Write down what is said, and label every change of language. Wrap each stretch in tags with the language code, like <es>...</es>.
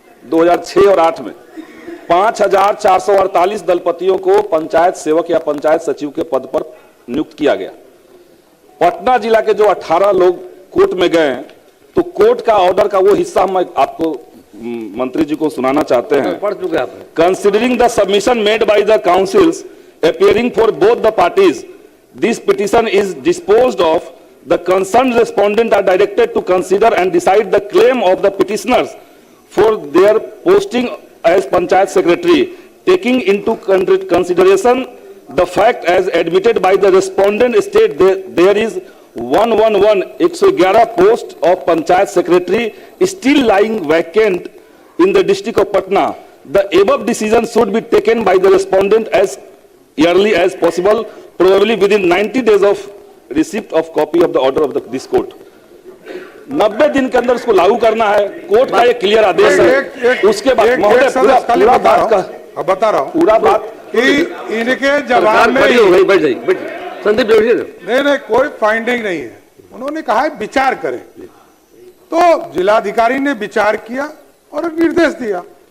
<hi>2006 और 8 में 5448 दलपतियों को पंचायत सेवक या पंचायत सचिव के पद पर नियुक्त किया गया। पटना जिला के जो 18 लोग कोर्ट में गए तो कोर्ट का ऑर्डर का वो हिस्सा हम आपको मंत्री जी को सुनाना चाहते हैं। पढ़ चुके आप।</hi> <en>Considering the submission made by the counsels appearing for both the parties, this petition is disposed of. The concerned respondent are directed to consider and decide the claim of the petitioners for their posting as panchayat secretary, taking into consideration the fact as admitted by the respondent state there is 111 post of panchayat secretary still lying vacant in the district of Patna. The above decision should be taken by the respondent as early as possible, probably within 90 days of receipt of copy of the order of this court.</en> <hi>90 दिन के अंदर उसको लागू करना है, court का एक clear आदेश है। उसके बाद महोदय पूरा बात का बता रहा हूँ पूरा बात कि इनके जवाब में बैठ जाइए संदीप जोशी नहीं कोई फाइंडिंग नहीं है। उन्होंने कहा है विचार करें, तो जिलाधिकारी ने विचार किया और निर्देश दिया।</hi>